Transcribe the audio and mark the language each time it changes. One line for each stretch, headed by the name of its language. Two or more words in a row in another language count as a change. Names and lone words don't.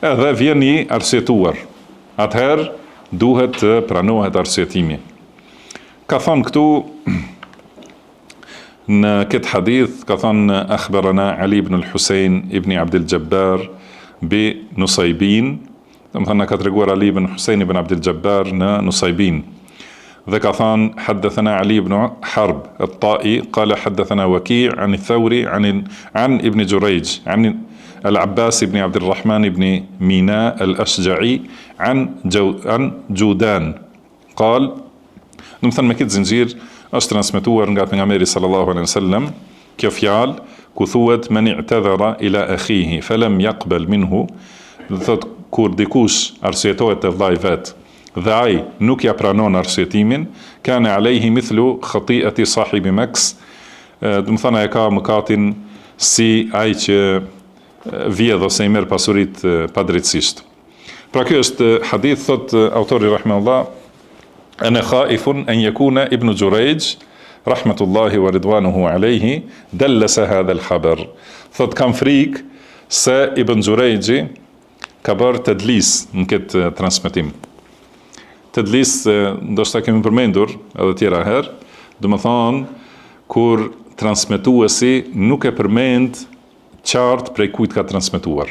Albanian: edhe vjen i arsyetuar. Atëherë duhet të pranohet arsyetimi. Ka thënë këtu në këtë hadith, ka thënë
Arabic: أخبرنا علي بن الحسين بن عبد الجبار بنصيبين,
Albanian: do të thënë ka treguar Ali ibn Husayn ibn Abdul Jabbar në Nusaybin. Dhe ka thënë
Arabic: حدثنا علي بن حرب الطائي قال حدثنا وكيع عن الثوري عن ابن جريج عن العباس بن عبد الرحمن بن ميناء الأشجعي عن جودان قال
Albanian: do të thënë me këtë zinxhir është transmetuar nga pejgamberi
Arabic: صلى الله عليه وسلم
Albanian: kjo fjalë ku thuhet
Arabic: من اعتذر إلى أخيه فلم يقبل منه,
Albanian: do të thotë kur dikush arsyetohet te vllai vet dhe ai nuk ja pranon arsyetimin,
Arabic: كان عليه مثل خطيئة صاحب مكس,
Albanian: do të thënë ai ka mëkatin si ai që vjedh ose i merr pasuritë padrejtësisht. Pra kjo është hadith, thot autori rahimahullah,
Arabic: أنا خائف أن يكون ابن جريج رحمة الله ورضوانه عليه دلس هذا الخبر.
Albanian: Thot kam frikë se ibn Jurayji ka bërë tedlis në këtë transmetim. Tedlis, ndoshta kemi përmendur edhe tjera herë, do të thonë kur transmetuesi nuk e përmend qartë prej kujt ka transmetuar.